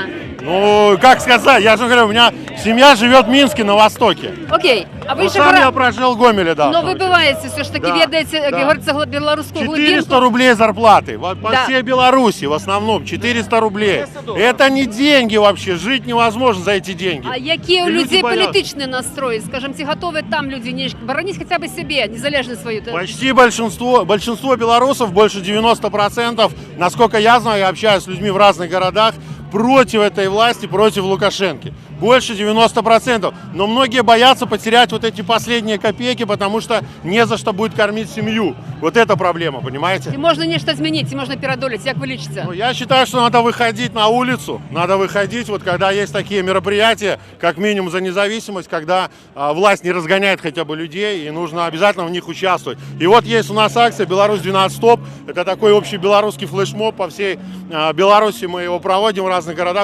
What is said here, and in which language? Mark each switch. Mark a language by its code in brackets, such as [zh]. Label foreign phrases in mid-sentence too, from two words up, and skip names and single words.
[ru] Ну, как сказать, я же говорю, у меня семья живет в Минске на востоке. Окей. А вы Но же сам я прожил в Гомеле, да. Но вы бываете, все ж таки, Да, ведаете, да. говорится, белорусскую 400 рублей зарплаты. Вот по Да. всей Беларуси в основном 400 рублей. Это не деньги вообще, жить невозможно за эти деньги. [uk] А які у І люди людей бояться. політичні настрої? Скажем, ці готові там люди не боронить [ru] хотя бы [uk] себе, незалежность свою? [ru] Почти большинство белорусов, больше 90%, насколько я знаю, я общаюсь с людьми в разных городах, против этой власти, против Лукашенко. Больше 90%. Но многие боятся потерять вот эти последние копейки, потому что не за что будет кормить семью. Вот это проблема, понимаете? [uk] І можна нечто змінити, і можна переодолеть, як ви лічите? [ru] Ну, я считаю, что надо выходить на улицу, надо выходить, вот когда есть такие мероприятия, как минимум за независимость, когда власть не разгоняет хотя бы людей, и нужно обязательно в них участвовать. И вот есть у нас акция «Беларусь 12 стоп», это такой общий белорусский флешмоб по всей Беларуси, мы его проводим в разных городах.